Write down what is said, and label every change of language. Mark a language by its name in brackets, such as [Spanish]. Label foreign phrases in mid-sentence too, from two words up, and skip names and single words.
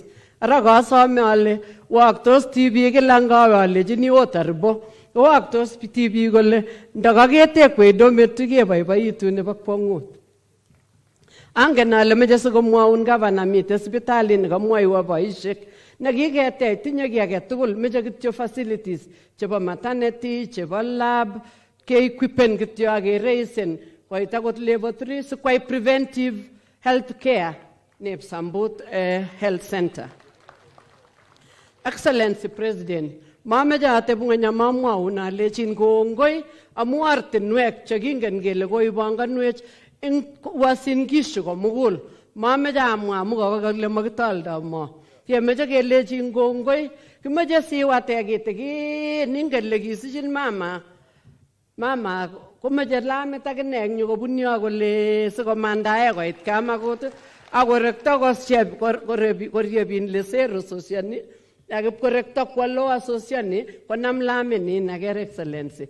[Kalenjin] Ara kasome ale waktos tibik kila ngawe alechini otaribo waktos tibik kole ndakaketekwei dormitory keboiboitu nebo kwong'ut. Angen ale meche sikomwaun gavana mite sipitalit nekamwoiwo boisiek nekiketech tinye kiy age tugul meche kityo facilities chebo maternity chebo lab keequipen kityo akereisen koit akot level 3 sikwai [English] preventive health care [Kalenjin] neb Sambut health center. [English] Excellency President, [Kalenjin] mameche ateb ng'weny amamwaun alechin kongoi amu ortinwek chekingen kele koibanganwech eng Uasin Gishu komugul. Mameche amwa amu kakakile makitoldo mo. Kemeche kelechin kongoi, kimeche siwate kitikin ingen le kisichin mama komeche lamit akine eng yu kobun yo kole sikomandae koit Kamagut akorekto koryebin lesero sosiani akipkorekto kwo loa sosiani konam laminin aker excellency.